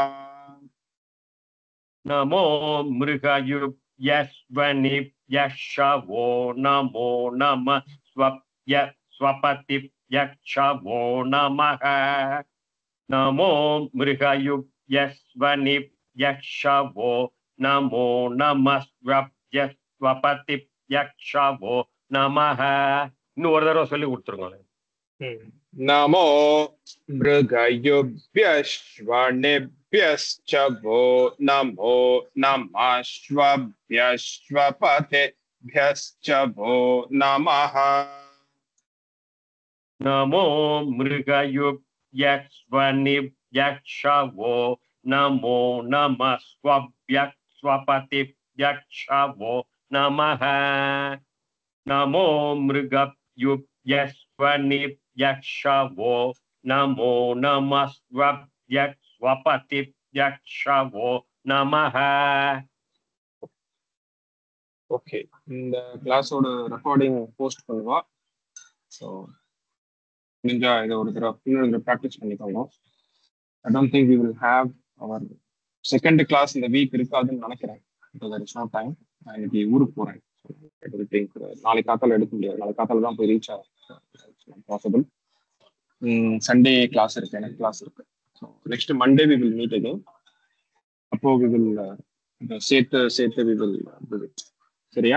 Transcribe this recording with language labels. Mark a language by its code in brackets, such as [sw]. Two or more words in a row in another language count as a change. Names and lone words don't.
[sa] नमो मृगयुभ्यश्वनिभ्यश्च वो नमो नमः स्वपतिभ्यश्च वो नमः नमो मृगयुभ्यश्वनिभ्यश्च वो नमो नमः स्वपतिभ्यश्च वो नमः [ta] இன்னும் ஒரு தடவை சொல்லி கொடுத்துருங்க [sa] नमो मृगयुभ्यश्वनिभ्यश्च वो नमो नमः स्वभ्यश्वपतिभ्यश्च मृगेभ्यश्च वो नमः नमो मृगयुभ्यस्वनिभ्यक्षवो नमो नमः स्वपतिभ्यक्षवो नमः नमो मृगयुभ्यस्वनिभ्यक्षवो नमो नमः स्वपतिभ्यक्षवो नमः. [ta] ஓகே, இந்த கிளாஸோட ரெக்கார்டிங் போஸ்ட் பண்ணுவா. ஸோ முடிஞ்சா இதை ஒரு தடவை இன்னொரு ப்ராக்டிஸ் பண்ணிக்கோங்க. [en] I don't think we will have our second class [ta] இந்த வீக் இருக்காதுன்னு நினைக்கிறேன். [en] there is no time. [ta] நான் இன்னைக்கு ஊருக்கு போறேன். நாளைக்கு காத்தால எடுக்க முடியாது. நாளைக்கு காத்தால தான் போய் ரீச் ஆகும் பாசிபிள். சண்டே கிளாஸ் இருக்கு, எனக்கு கிளாஸ் இருக்கு. [en] So next Monday we will meet again. அப்போ we will சேர்த்து we will visit. சரியா?